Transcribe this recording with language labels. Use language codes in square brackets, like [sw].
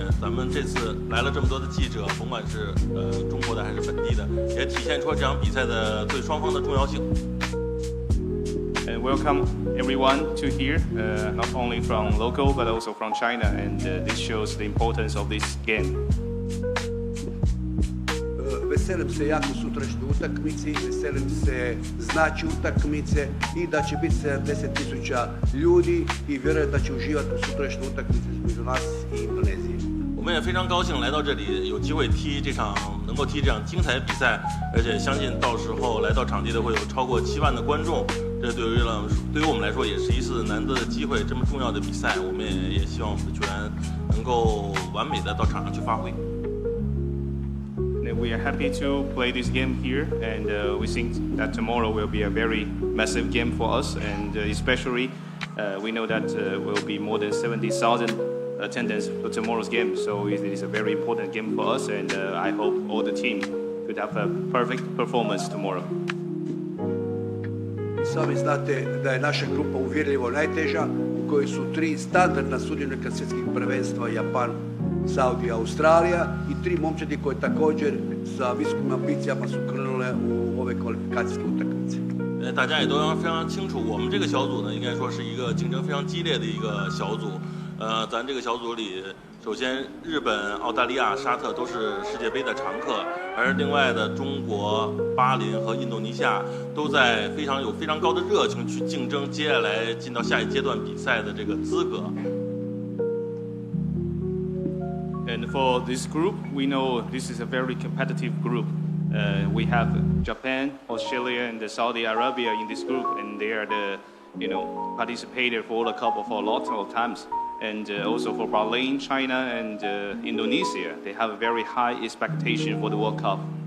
[zh] 咱们这次来了这么多的记者，甭管是中国的还是本地的，也体现出这场比赛的对双方的重要性。 [en] And welcome everyone to here, not only from local but also from China, and this shows the importance of this game. [hr] Veselim se jako sutrašnjoj utakmici, veselim se znači utakmice i da će biti 70.000 ljudi i vjerujem da će uživati u sutrašnjoj utakmici između nas i Indonezije. [zh] 我们也非常高兴来到这里，有机会能够踢这场精彩的比赛，而且相信到时候来到场地的会有超过7万的观众。这对于我们来说也是一次难得的机会，这么重要的比赛，我们也希望我们的球员能够完美的到场上去发挥。 [en] We are happy to play this game here, and we think that tomorrow will be a very massive game for us, and especially we know that will be more than 70,000 attendance for tomorrow's game, so it is a very important game for us, and I hope all the team could have a perfect performance tomorrow. [hr] Sami znate da je naša grupa uvjerljivo najteža, u kojoj su 3 standardna sudionika svjetskih prvenstva, Japan, Saudija, Australija i 3 momčadi koje također sa visokim ambicijama su krenule u ove kvalifikacijske utakmice. [zh] 大家也都非常清楚，我们这个小组呢，应该说是一个竞争非常激烈的一个小组。咱这个小组里，首先日本、澳大利亚、沙特都是世界杯的常客，而另外的中国、巴林和印度尼西亚都在有非常高的热情去竞争接下来进到下一阶段比赛的这个资格。 [en] And for this group, we know this is a very competitive group. We have Japan, Australia, and Saudi Arabia in this group, and they are the, participated for the Cup for a lot of times. And also for Bahrain, China, and Indonesia, they have a very high expectation for the World Cup.